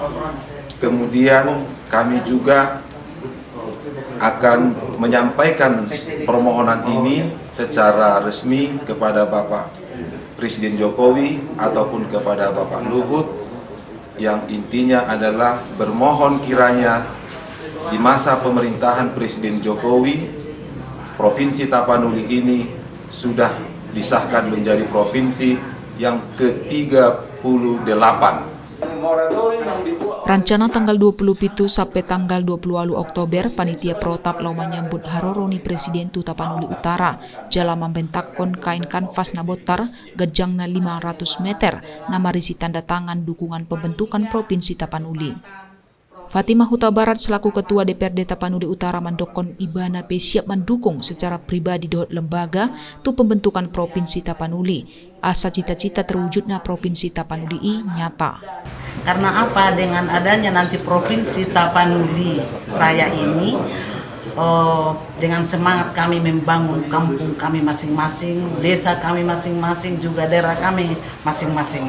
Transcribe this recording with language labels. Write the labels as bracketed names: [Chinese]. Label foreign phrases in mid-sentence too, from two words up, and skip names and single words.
[Indonesian] Kemudian kami juga akan menyampaikan permohonan ini secara resmi kepada Bapak Presiden Jokowi ataupun kepada Bapak Luhut, yang intinya adalah bermohon kiranya di masa pemerintahan Presiden Jokowi Provinsi Tapanuli ini sudah disahkan menjadi provinsi yang ke-38. Rencana tanggal 27 sampai tanggal 20 Oktober, [Batak Toba] panitia Protap lau menyambut haroroni Presiden tu Tapanuli Utara jala [Indonesian] membentakkan kain kanvas [Batak Toba] nabotar gejangna 500 meter na marisi [Indonesian] tanda tangan dukungan pembentukan Provinsi Tapanuli. [Batak Toba] Fatimah Huta Barat selaku Ketua DPRD Tapanuli Utara mendokon Ibana P [Indonesian] siap mendukung secara pribadi [Batak Toba] dohot lembaga tu pembentukan Provinsi Tapanuli. [Indonesian] Asa cita-cita terwujudnya Provinsi Tapanuli I nyata. Karena apa? Dengan adanya nanti Provinsi Tapanuli Raya ini, dengan semangat kami membangun kampung kami masing-masing, desa kami masing-masing, juga daerah kami masing-masing.